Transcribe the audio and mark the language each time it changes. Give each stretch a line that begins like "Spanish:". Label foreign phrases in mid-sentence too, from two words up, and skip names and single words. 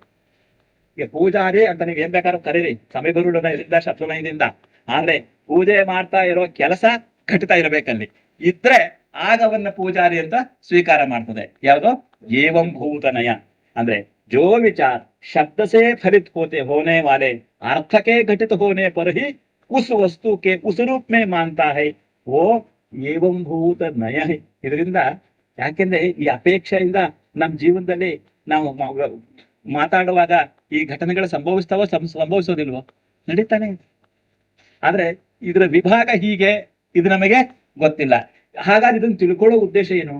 Kannada: ಈಗ ಪೂಜಾರಿ ಅಂತ ನೀವು ಏನ್ ಬೇಕಾದ್ರೂ ಕರೀರಿ, ಸಮಯಗುರುಡದಿಂದ ಶತ್ರುನಯದಿಂದ, ಆದ್ರೆ ಪೂಜೆ ಮಾಡ್ತಾ ಇರೋ ಕೆಲಸ ಘಟಿತ ಇರಬೇಕಲ್ಲಿ. ಇದ್ರೆ ಆಗ ಅವನ್ನ ಪೂಜಾರಿ ಅಂತ ಸ್ವೀಕಾರ ಮಾಡ್ತದೆ. ಯಾವುದು? ಏವಂ ಭೂತನಯ ಅಂದ್ರೆ
Hindi: जो विचार शब्द से फलित होने वाले अर्थ के घटित होने पर ही उस वस्तु के उस रूप में मानता है वो एवं भूत नय है.
Kannada: ಇದರಿಂದ ಯಾಕೆಂದ್ರೆ ಈ ಅಪೇಕ್ಷೆಯಿಂದ ನಮ್ಮ ಜೀವನದಲ್ಲಿ ನಾವು ಮಾತಾಡುವಾಗ ಈ ಘಟನೆಗಳು ಸಂಭವಿಸ್ತಾವೋ ಸಂಭವಿಸೋದಿಲ್ವೋ? ನಡೀತಾನೆ. ಆದ್ರೆ ಇದರ ವಿಭಾಗ ಹೀಗೆ, ಇದು ನಮಗೆ ಗೊತ್ತಿಲ್ಲ. ಹಾಗಾಗಿ ಇದನ್ನು ತಿಳ್ಕೊಳ್ಳೋ ಉದ್ದೇಶ ಏನು?